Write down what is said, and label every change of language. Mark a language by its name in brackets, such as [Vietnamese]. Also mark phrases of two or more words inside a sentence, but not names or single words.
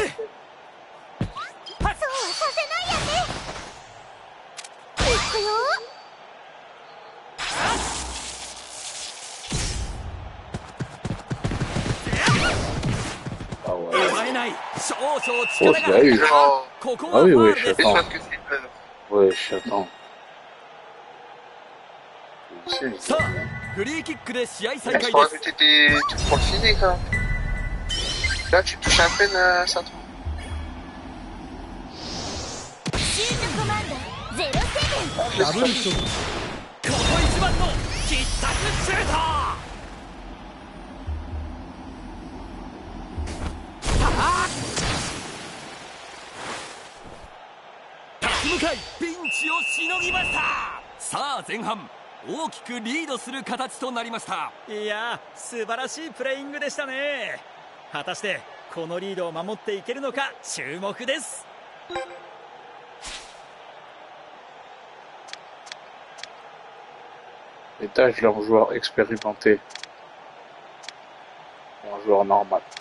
[Japanese] そうはさせないやね。行くよ。 [French] Ah ouais. [Japanese] 奪えない。少々 Oh, 力 [French] je [Japanese] が [French] l'ai [Japanese] 入っ [French] eu. [Japanese] た。ここは Ah フ [French] oui, [Japanese] ァ [French] oui, [Japanese] ウルで [French] je [Japanese] す。 [French] C'est parce que c'est Ouais, j'attends. Je sais, [Japanese] さあフリーキックで試合再 [French] Il [Japanese] 開 [French] faut [Japanese] です。 [French] rajouter des trucs pour le physique. Hein. Là, tu touches à peine ça. [Japanese] シーズコマンド07。ダブルショット。ここ一番の必殺シュート。立ち向かいピンチをしのぎました。さあ前半大きくリードする形となりました。いや素晴らしいプレイングでしたね。果たしてこのリードを守っていけるのか注目です。 [French] Les tâches d'un joueur expérimenté. Un joueur normal.